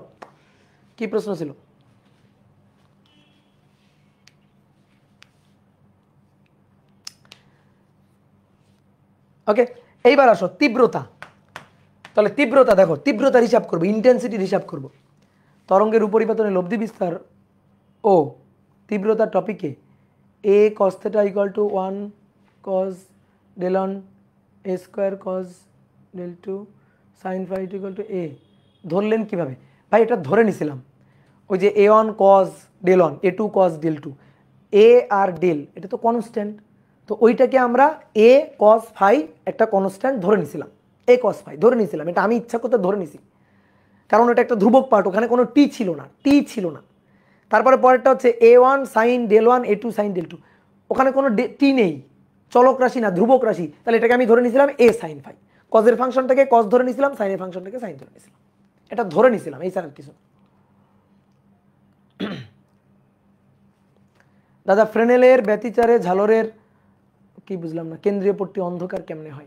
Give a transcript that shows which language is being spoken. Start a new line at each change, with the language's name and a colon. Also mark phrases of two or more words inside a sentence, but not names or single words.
Bangla: কি প্রশ্ন ছিল? ওকে, এইবার আসো তীব্রতা। তাহলে তীব্রতা দেখো, তীব্রতার হিসাব করবো, ইন্টেন্সিটির হিসাব করব। তরঙ্গের উপরিপাতনে লব্ধি বিস্তার ও তীব্রতার টপিকে
English: a cos theta equal to 1 cos del 1 a square cos del 2 sin phi equal to a
Bangla: ধরলেন কিভাবে ভাই? এটা ধরে নিছিলাম, ওই যে
English: a1 cos del 1 a2 cos del 2,
Bangla: a আর del এটা তো কনস্ট্যান্ট, তো ওইটাকে আমরা
English: a cos phi
Bangla: একটা কনস্ট্যান্ট ধরে নিছিলাম,
English: a cos phi
Bangla: ধরে নিছিলাম। এটা আমি ইচ্ছা করতে ধরে নিছি, কারণ এটা একটা ধ্রুবক পার্ট, ওখানে কোনো টি ছিল না। তারপরে পরেরটা হচ্ছে
English: a1 sin del 1 a2 sin del 2,
Bangla: ওখানে কোনো টি নেই, চলক রাশি না, ধ্রুবক রাশি। তাহলে এটাকে আমি ধরে নিয়েছিলাম
English: a sin phi,
Bangla: কজের ফাংশনটাকে কজ ধরে নিয়েছিলাম, সাইনের ফাংশনটাকে সাইন ধরে নিয়েছিলাম, এটা ধরে নিয়েছিলাম, এই স্যার কিছু। দাদা ফ্রেনেলের ব্যতিচারে ঝালরের কি বুঝলাম না, কেন্দ্রীয় পট্টি অন্ধকার কেমনে হয়?